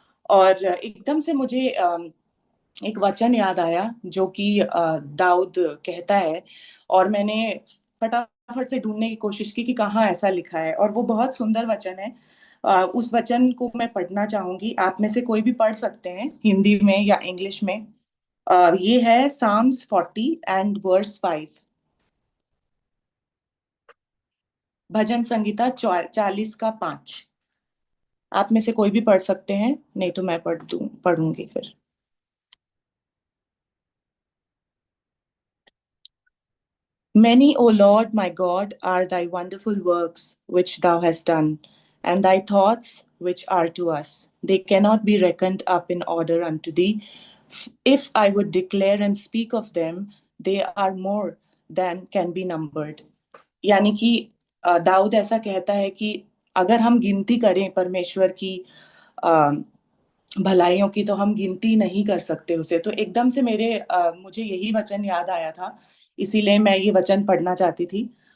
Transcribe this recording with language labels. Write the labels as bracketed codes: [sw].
[hi] और एकदम से मुझे एक वचन याद आया जो कि दाऊद कहता है। और मैंने फटाफट से ढूंढने की कोशिश की कि कहाँ ऐसा लिखा है, और वो बहुत सुंदर वचन है। उस वचन को मैं पढ़ना चाहूंगी, आप में से कोई भी पढ़ सकते हैं, हिंदी में या इंग्लिश में। [en] ये है Psalms 40 and verse 5। [hi] भजन संगीता 40 का 5। आप में से कोई भी पढ़ सकते हैं, नहीं तो मैं पढ़ूंगी फिर। [en] Many, O Lord my God, are thy wonderful works which thou hast done, and thy thoughts which are to us. They cannot be reckoned up in order unto thee. If I would declare and speak of them, they are more than can be numbered. [hi] यानी कि दाऊद ऐसा कहता है कि अगर हम गिनती करें परमेश्वर की भलाइयों की, तो हम गिनती नहीं कर सकते उसे। तो एकदम से मुझे यही वचन याद आया था, इसीलिए मैं ये वचन पढ़ना चाहती थी।